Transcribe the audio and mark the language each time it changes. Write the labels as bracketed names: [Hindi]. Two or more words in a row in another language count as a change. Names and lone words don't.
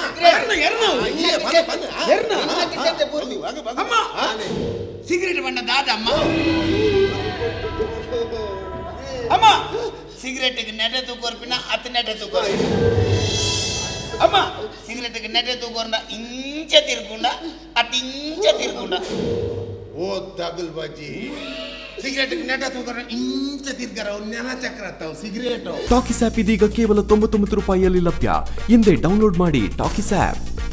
[Tulu] ಅಮ್ಮ ಸಿಗರೇಟ್ ಬಣ್ಣ ದಾದ ಅಮ್ಮ ಅಮ್ಮ ಸಿಗರೇಟ್ಗೆ ನೆಟೆ ತೂಕೋರ್ಪಿನ ಅತ್ ನೆಟೆ ತೂಕೋರ್ ಅಮ್ಮ ಸಿಗರೇಟ್ಗೆ ನೆಟೆ ತೂಕೋರ್ನ ಇಂಚ ತಿರ್ಕೊಂಡ ಅತ್ ಇಂಚ ತಿರ್ಕೊಂಡ ಓ ತಗಲ್ ಬಾಜಿ ಸಿಗರೇಟ್ ನೆಟ ತೂಕೋರ ಇಂಚ ತಿರ್ಗರ ನೆಲ ಚಕ್ರ ಅತ್ತಾವ ಸಿಗರೇಟ್ [Kannada] ಟಾಕಿಸ್ ಆಪ್ ಇದೀಗ ಕೇವಲ 99 ರೂಪಾಯಿಯಲ್ಲಿ ಲಭ್ಯ. ಹಿಂದೆ ಡೌನ್ಲೋಡ್ ಮಾಡಿ ಟಾಕಿಸ್ ಆಪ್.